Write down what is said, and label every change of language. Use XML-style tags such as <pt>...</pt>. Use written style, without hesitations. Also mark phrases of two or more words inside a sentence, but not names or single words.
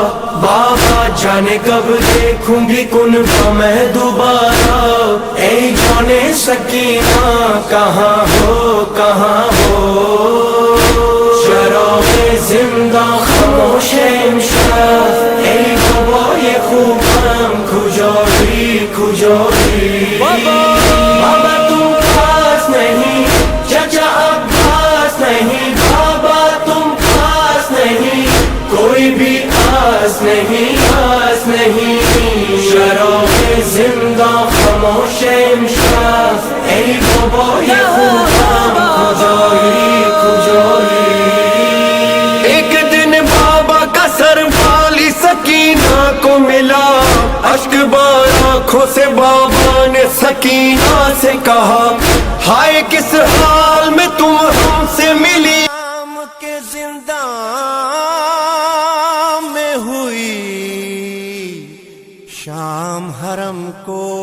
<ur>بابا جانے کب دیکھوں گی کنبہ میں دوبارہ، اے جانے سکینہ کہاں ہو کہاں ہو،</ur> <fa>چراغ زندہ خاموش امشب،</fa> <ur>اے بابا یہ</ur> <fa>خوبم کجایی کجایی،</fa> <ur>بابا تم پاس نہیں، چچا عباس نہیں، بابا تم پاس نہیں، کوئی بھی آس نہیں آس نہیں،</ur> <fa>چراغ زندہ خاموش امشب،</fa> <ur>اے بابا یہ</ur> <fa>خوبم کجایی کجایی۔</fa> <ur>ایک دن بابا کا سر والی سکینہ کو ملا، اشک بار آنکھوں سے بابا نے سکینہ سے کہا، ہائے کس حال میں تم ہم سے ملی، شام کے زندان میں ہوئی شام حرم کو،</ur>